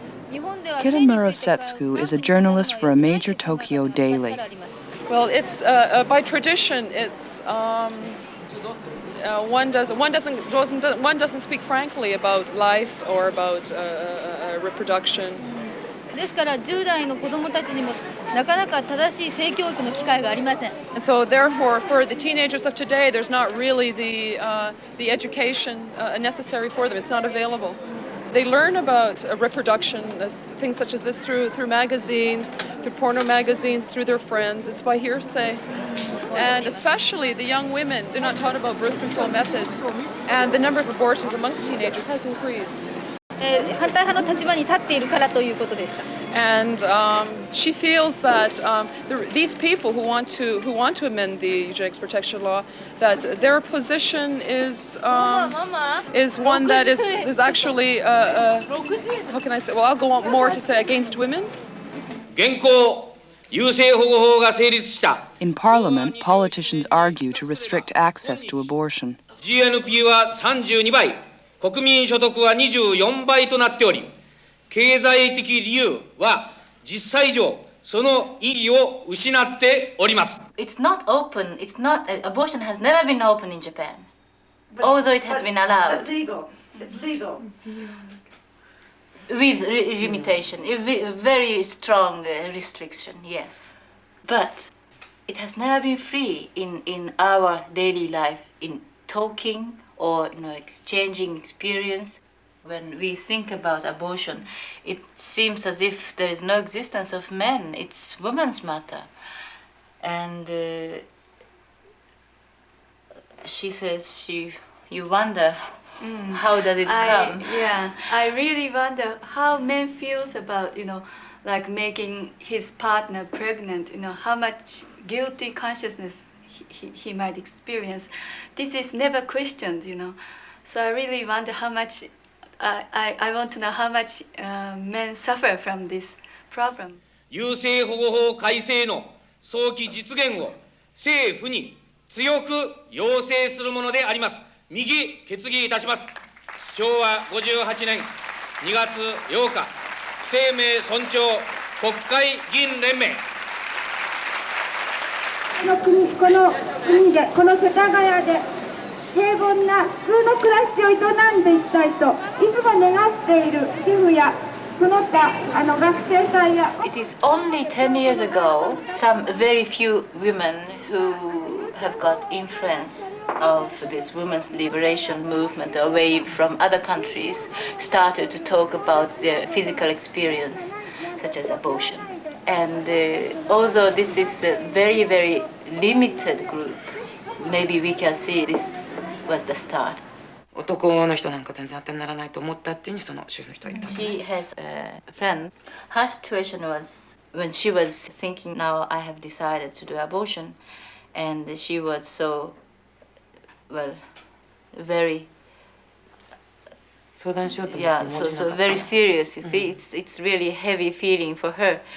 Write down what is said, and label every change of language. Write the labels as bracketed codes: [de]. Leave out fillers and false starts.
[en] Kitamura Setsuku is a journalist for a major Tokyo daily. Well, it's by tradition. It's one doesn't speak frankly about life or about reproduction. [ja] ですから10代の子供たちにもなかなか正しい性教育の機会がありません。 [en] And so therefore, for the teenagers of today, there's not really the education necessary for them. It's not available. They learn about reproduction, things such as this through magazines, through porno magazines, through their friends. It's by hearsay. And especially the young women, they're not taught about birth control methods. And the number of abortions amongst teenagers has increased. [ja] 反対派の立場に立っているからということでした。 [en] And she feels that these people who want to amend the eugenics protection law, that their position is one that is actually how can I say? Well, I'll go on more to say against women. In Parliament, politicians argue to restrict access to abortion. [ja] GNP は32倍、国民所得は24倍となっており、経済的理由は実際上その意義を失っております。 [en] It's not open. It's not. Abortion has never been open in Japan, although it has been allowed. But legal. It's legal. With limitation, a very strong restriction, yes. But it has never been free in our daily life, in talking or exchanging experience. When we think about abortion, it seems as if there is no existence of men. It's women's matter. And she says you wonder how does it come? I really wonder how men feels about, like making his partner pregnant, how much guilty consciousness he might experience. This is never questioned, So I really wonder how much, I want to know how much men suffer from this problem. [ja] 優生保護法改正の早期実現を政府に強く要請するものであります。右決議いたします。昭和58年2月8日、生命尊重国会議員連盟。この国で、この世田谷で平凡な普通の暮らしを営んでいきたいといつも願っている主婦やその他学生さんや。 [en] It is only 10 years ago, some very few women who have got influence of this women's liberation movement away from other countries started to talk about their physical experience, such as abortion. And although this is a very, very limited group, maybe we can see this was the start. [ja] 男の人なんか全然当てにならないと思ったっていうにその主婦の人は言った。 [en] She has a friend. Her situation was when she was thinking, now I have decided to do abortion, and she was so, very. [ja] 相談しようと思って [en] so very serious. You see, it's really heavy feeling for her.